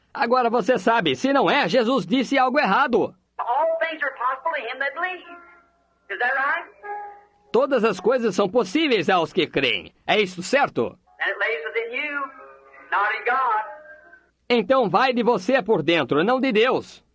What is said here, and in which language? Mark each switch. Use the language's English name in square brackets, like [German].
[Portuguese] Agora você sabe, se não é, Jesus disse algo errado. [English] All things are possible to him that believes. Is that right? [Portuguese] Todas as coisas são possíveis aos que creem. É isso certo? [English] And it lays within you, not in God. [Portuguese] Então vai de você por dentro, não de Deus.